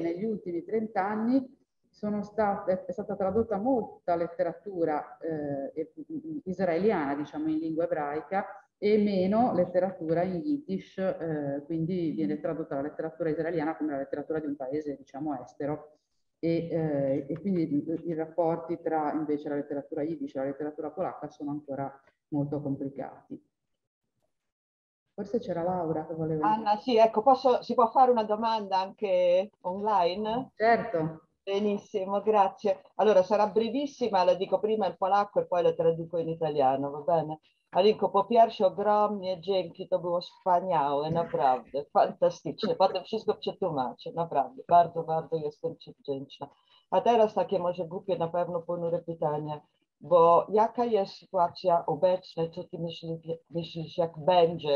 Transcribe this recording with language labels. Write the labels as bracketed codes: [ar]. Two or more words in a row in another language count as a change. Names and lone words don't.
[it] negli ultimi 30 anni è stata tradotta molta letteratura israeliana, diciamo in lingua ebraica, e meno letteratura in Yiddish, quindi viene tradotta la letteratura israeliana come la letteratura di un paese, diciamo, estero, e quindi i rapporti tra invece la letteratura Yiddish e la letteratura polacca sono ancora molto complicati. Forse c'era Laura che voleva... Anna, sì, ecco, si può fare una domanda anche online? Certo. Benissimo, grazie. Allora, sarà brevissima, la dico prima in polacco e poi la traduco in italiano, va bene? [pl] Alinko, po pierwsze ogromnie dzięki, to było wspaniałe, naprawdę, fantastycznie. Potem wszystko przetłumaczę, naprawdę, bardzo, bardzo jestem Ci wdzięczna. A teraz takie może głupie, na pewno ponure pytanie, bo jaka jest sytuacja obecna, co Ty myślisz, jak będzie?